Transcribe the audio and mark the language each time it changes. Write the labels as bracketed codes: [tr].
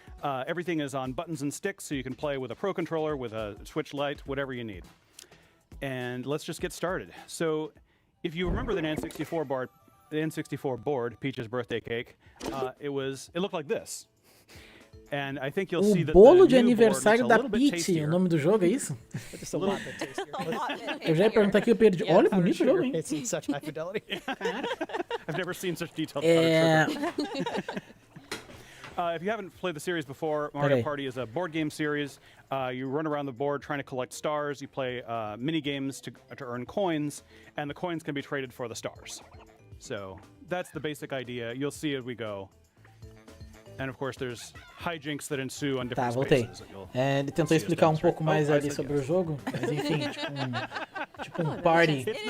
[en] Everything is on buttons and sticks, so you can play with a Pro Controller, with a Switch Lite, whatever you need. And let's just get started. So, if you remember the N64 board, Peach's birthday cake, it looked like this. And I think you'll see that [pt] bolo de aniversário da Peach, o nome do jogo, é isso? Eu já ia perguntar aqui, eu perdi. Olha, bonito o jogo, hein? [en] It's in such high fidelity. I've never seen such detailed product. If you haven't played the series before, Mario Party is a board game series. You run around the board trying to collect stars. You play mini games to earn coins, and the coins can be traded for the stars. So that's the basic idea. You'll see as we go. And of course, there's hijinks that ensue on different spaces. [pt] Ele tentou explicar um pouco mais ali sobre o jogo, mas enfim, tipo um party.